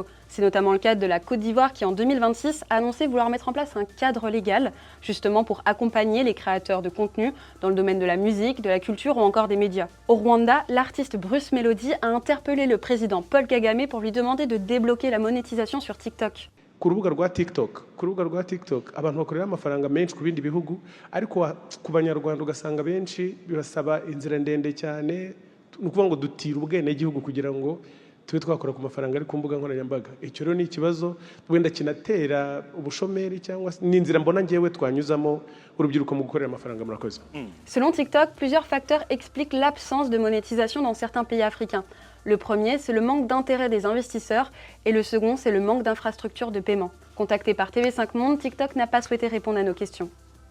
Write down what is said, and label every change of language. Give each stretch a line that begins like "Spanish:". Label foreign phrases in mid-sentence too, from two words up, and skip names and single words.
French: C'est notamment le cas de la Côte d'Ivoire qui, en 2026, a annoncé vouloir mettre en place un cadre légal, justement pour accompagner les créateurs de contenu dans le domaine de la musique, de la culture ou encore des médias. Au Rwanda, l'artiste Bruce Melody a interpellé le président Paul Kagame pour lui demander de débloquer la monétisation sur TikTok.
Kinyarwanda: Ku rubuga rwa TikTok abantu bakorera amafaranga menshi ku bindi bihugu ariko ku banyarwanda ugasanga benshi bibasaba inzira ndende cyane ni ukuvuga ngo dutira ubwenegihugu kugira ngo tube twakora ku mafaranga ari ku mbuga nkoranyambaga. Icyo rero ni ikibazo wenda kinatera ubushomeri cyangwa n'inzira mbona ngewe twanyuzamo urubyiruko mu gukorera amafaranga murakoze.
French: Selon TikTok, plusieurs facteurs expliquent l'absence de monétisation dans certains pays africains. Le premier, c'est le manque d'intérêt des investisseurs et le second, c'est le manque d'infrastructures de paiement. Contacté par TV5 Monde, TikTok n'a pas souhaité répondre à nos questions.